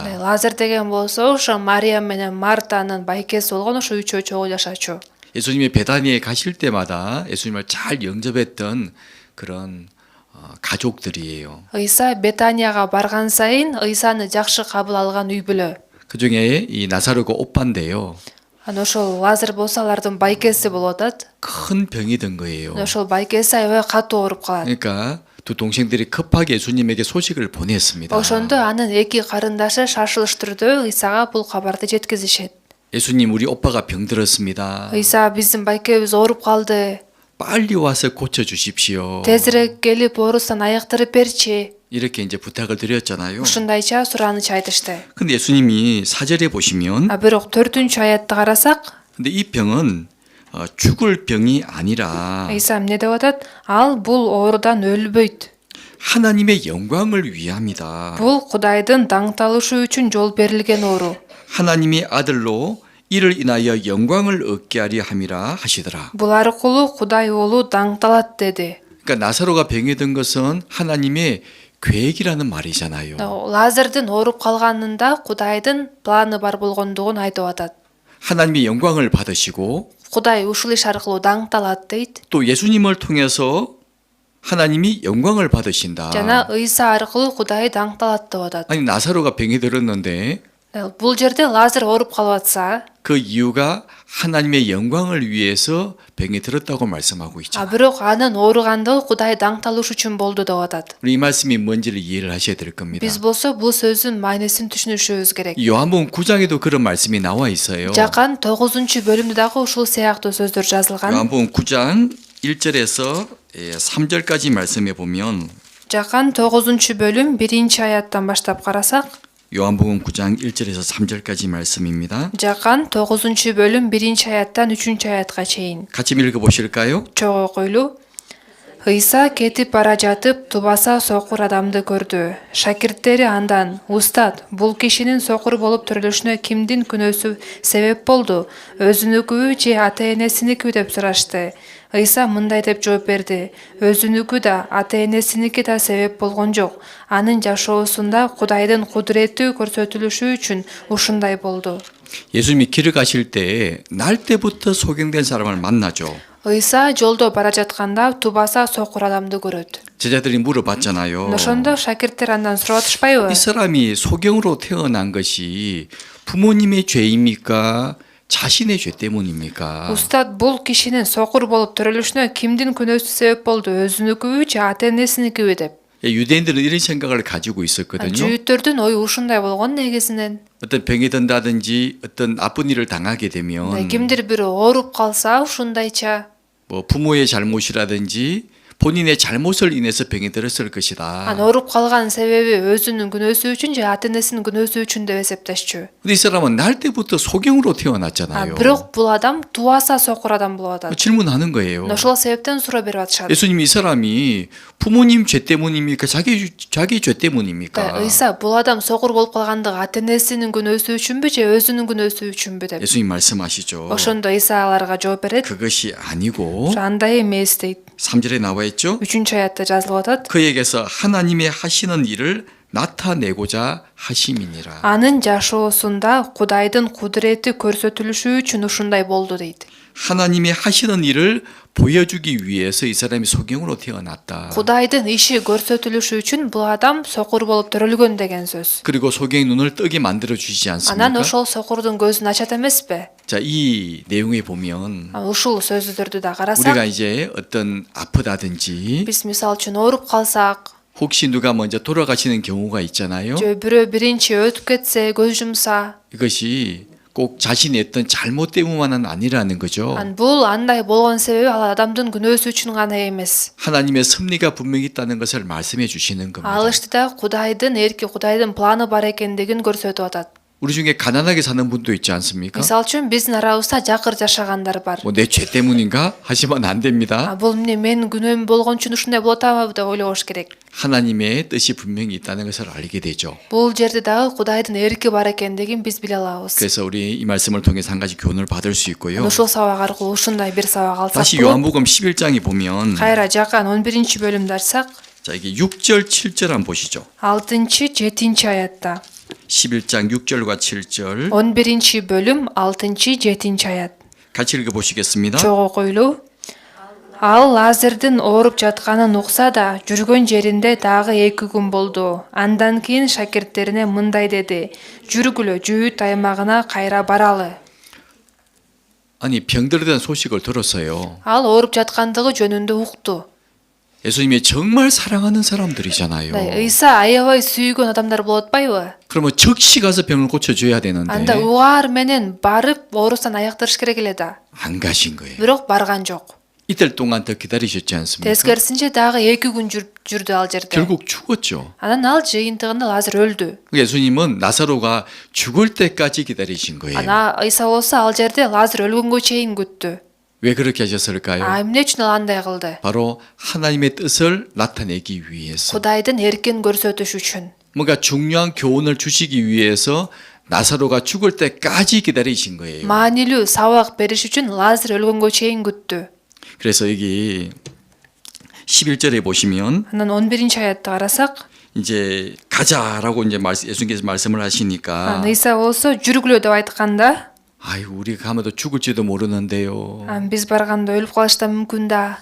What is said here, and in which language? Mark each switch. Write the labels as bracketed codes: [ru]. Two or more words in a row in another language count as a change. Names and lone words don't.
[ky] Лазар деген болсо ошо Мария менен Мартанын байкеси болгон ошо үчөө чогуу жашачу. [ko] 예수님이 베다니에 가실 때마다 예수님을 잘 영접했던 그런 가족들이에요. [ky] Иса Бетанияга барган сайын Исаны жакшы кабыл алган үй бүлө. [ko] 그중에 이 나사로가 오빠인데요. [ky] Ошол Лазар болсо алардын байкеси болуп атат. [ko] 큰 병이 든 거예요. [ky] Ошол байкеси аябай катуу ооруп калат. [ko] 그러니까 두 동생들이 급하게 예수님에게 소식을 보냈습니다. [ky] Ошондо анын эки карындашы шашылыш түрдө Исага бул кабарды жеткизишет. [ko] 예수님, 우리 오빠가 병들었습니다. [ky] Иса биздин байкебиз ооруп калды. [ko] 빨리 와서 고쳐 주십시오. [ky] Тезирээк келип оорусун айыктырып берчи. [ko] 이렇게 이제 부탁을 드렸잖아요. [ky] Ушундайча сураныч айтышты. [ko] 근데 예수님이 4절에 보시면 [ky] Бирок 4-чү аятты карасак, [ko] 근데 이 병은 죽을 병이 아니라 [ky] Иса эмне деп атат? Ал бул оорудан өлбөйт. [ko] 하나님의 영광을 위함이다. [ky] Бул Кудайдын даңталышы үчүн жол берилген оору. [ko] 하나님의 아들로 이를 인하여 영광을 얻게 하려 함이라 하시더라. [ky] Бул аркылуу Кудай оолу даңталат деди. [ko] 그러니까 나사로가 병이 든 것은 하나님의 계획이라는 말이잖아요. [ky] Лазардын ооруп калганында Кудайдын планы бар болгондугун айтып атат. [ko] 하나님의 영광을 받으시고 [ky] Кудай ушул иш аркылуу даңталат дейт. [ko] 또 예수님을 통해서 하나님이 영광을 받으신다. [ky] жана Иса аркылуу Кудай даңталат деп атат. [ko] 아니 나사로가 병이 들었는데 [ky] Бул жерде Лазар ооруп калып атса, [ko] 그 이유가 하나님의 영광을 위해서 병이 들었다고 말씀하고 있죠. [ky] бирок анын ооругандыгы Кудай даңталыш үчүн болду деп атат. [ko] 우리 이 말씀이 뭔지를 이해를 하셔야 될 겁니다. [ky] Биз болсо бул сөздүн маанисин түшүнүшүбүз керек. [ko] 요한복음 9장에도 그런 말씀이 나와 있어요. [ky] Жакан 9-бөлүмдө дагы ушул сыяктуу сөздөр жазылган. [ko] 요한복음 9장 1절에서 3절까지 말씀해 보면 [ky] Жакан 9-бөлүм 1-аяттан баштап карасак, [ko] 요한복음 9장 1절에서 3절까지 말씀입니다. [ky] Жакан 9-бөлүм 1-аяттан 3-аятка чейин. [ko] 같이 읽어 보실까요? [ky] Чогуу окуйлуу. Ыйса кетип бара жатып тубаса сокур адамды көрдү. Шакирттери андан: "Устат, бул кишинин сокур болуп төрөлүшүнө кимдин күнөөсү себеп болду? Өзүнүкүбү же ата-энесиникиби?" деп сурашты. Ыйса мындай деп жооп берди: "Өзүнүкү да, ата-энесиники да себеп болгон жок. Анын жашоосунда Кудайдын кудурети көрсөтүлүшү үчүн ушундай болду." [ko] 예수님이 길을 가실 때 날 때부터 소경된 사람을 만나죠. [ky] Ыйса жолдо бара жатканда тубаса сокур адамды көрөт. [ko] 제자들이 물어봤잖아요. [ky] Ошондо шакирттер андан сурап атышпайбы? [ko] 이 사람이 소경으로 태어난 것이 부모님의 죄입니까? 자신의 죄 때문입니까? [ky] Устат, бул кишинин сокур болуп төрөлүшүнө кимдин күнөөсү себеп болду? Өзүнүкүбү же ата-энесиникиби деп. [ko] 예, 유대인들은 이런 생각을 가지고 있었거든요. [ky] Жүйүттөрдүн ою ушундай болгон негизинен. [ko] 어떤 병이 든다든지 어떤 나쁜 일을 당하게 되면 [ky] Кимдир бири ооруп калса ушундайча. [ko] 뭐 부모의 잘못이라든지 본인의 잘못을 인해서 병이 들었을 것이다. [ky] Ооруп калган себеби өзүнүн күнөөсү үчүн же ата-энесинин күнөөсү үчүн деп эсептешчү. [ko] 근데 이 사람은 날 때부터 소경으로 태어났잖아요. [ky] Бирок бул адам тубаса сокур адам болуп атат. [ko] 질문하는 거예요. [ky] Ошол себептен суроо берип атышат. [ko] 예수님 이 사람이 부모님 죄 때문입니까? 자기 죄 때문입니까? [ky] Ыйса, бул адам сокур болуп калгандыгы ата-энесинин күнөөсү үчүнбү же өзүнүн күнөөсү үчүнбү деп. [ko] 예수님 말씀하시죠. [ky] Ошондо Ыйса аларга жооп берет. [ko] 그것이 아니고 [ky] Андай эмес дейт. [ko] 3절에 나와 있죠. [ky] 3-аятта жазылып атат. [ko] 그에게서 하나님의 하시는 일을 나타내고자 하심이니라. [ky] Анын жашоосунда Кудайдын кудурети көрсөтүлүшү үчүн ушундай болду дейт. [ko] 하나님의 하시는 일을 보여주기 위해서 이 사람이 소경으로 태어났다. [ky] Кудайдын иши көрсөтүлүшү үчүн бул адам сокур болуп төрөлгөн деген сөз. [ko] 그리고 소경의 눈을 뜨게 만들어 주시지 [ky] Анан [ko] 않습니까? [ky] ошол сокурдун көзүн ачат эмеспи? [ko] 자, 이 내용에 보면 [ky] Ушул сөздөрдү да карасак, [ko] 우리가 이제 어떤 아프다든지 [ky] биз мисалы үчүн ооруп калсак, [ko] 혹시 누가 먼저 돌아가시는 경우가 있잖아요. [ky] же бирөө биринчи өтүп кетсе, көз жумса, [ko] 이것이 꼭 자신이 했던 잘못 때문만은 아니라는 거죠. [ky] бул андай болгон себеби ал адамдын күнөөсү үчүн гана эмес. [ko] 하나님의 섭리가 분명히 있다는 것을 말씀해 주시는 겁니다. [ky] Ал иште Кудайдын эрки, Кудайдын планы бар экендигин көрсөтүп атат. [ko] 우리 중에 가난하게 사는 분도 있지 않습니까? [ky] Мисалы үчүн биздин арабызда жакыр жашагандар бар. [ko] 뭐 내 죄 때문인가 하시면 안 됩니다. [ky] Бул эмне менин күнөөм болгон үчүн ушундай болуп атабы деп ойлобош керек. [ko] 하나님의 뜻이 분명히 있다는 것을 알게 되죠. [ky] Бул жерде дагы Кудайдын эрки бар экендигин биз биле алабыз. [ko] 그래서 우리 이 말씀을 통해서 한 가지 교훈을 받을 수 있고요. [ky] Ушул сабак аркылуу ушундай бир сабак алсак [ko] 다시 [ky] болот. [ko] 요한복음 11장에 보면 [ky] Кайра Жакан 11-бөлүмдү ачсак, [ko] 자, 이게 6절 7절 한번 보시죠. [ky] 6-7-аятта. [ko] 11장 6절과 7절 [ky] 11-бөлүм 6-7 аят. [ko] 같이 읽어 보시겠습니다. [ky] Чогуу окуйлуу. Ал Лазердин ооруп жатканын укса да, жүргөн жеринде дагы 2 күн болду. Андан кийин шакирттерине мындай деди: "Жүргүлө, Жүйүт аймагына кайра баралы." [ko] 아니 병들에 대한 소식을 들었어요. [ky] Ал ооруп жаткандыгы жөнүндө укту. [ko] 예수님이 정말 사랑하는 사람들이잖아요. [ky] Ыйса аябай сүйгөн адамдар болуп атпайбы? [ko] 그러면 즉시 가서 병을 고쳐줘야 되는데 [ky] Анда угаар менен барып оорусан аяктырыш керек эле да. [ko] 안 가신 거예요. [ky] Бирок барган жок. [ko] 이틀 동안 더 기다리셨지 않습니까? [ky] Тескерисинче дагы 2 күн жүрдү ал жерде. [ko] 결국 죽었죠. [ky] Анан ал жыйынтыгында Лазар өлдү. [ko] 예수님은 나사로가 죽을 때까지 기다리신 거예요. [ky] Ана Ыйса болсо ал жерде Лазар өлгөнгө чейин күттү. [ko] 왜 그렇게 하셨을까요? [ky] Эмне үчүн ал андай кылды? [ko] 바로 하나님의 뜻을 나타내기 위해서. [ky] Кудайдын эркин көрсөтүш үчүн. [ko] 뭔가 중요한 교훈을 주시기 위해서 나사로가 죽을 때까지 기다리신 거예요. [ky] Маанилүү сабак бериш үчүн Лазар өлгөнгө чейин күттү. [ko] 그래서 여기 11절에 보시면 [ky] Анан 11-аятты карасак, [ko] 이제 가자라고 이제 예수님께서 말씀을 하시니까 [ky] Ыйса болсо жүргүлө деп айтканда, [ko] 아유 우리가 가면도 죽을지도 모르는데요. [ky] биз барганда өлүп калыш да мүмкүн да.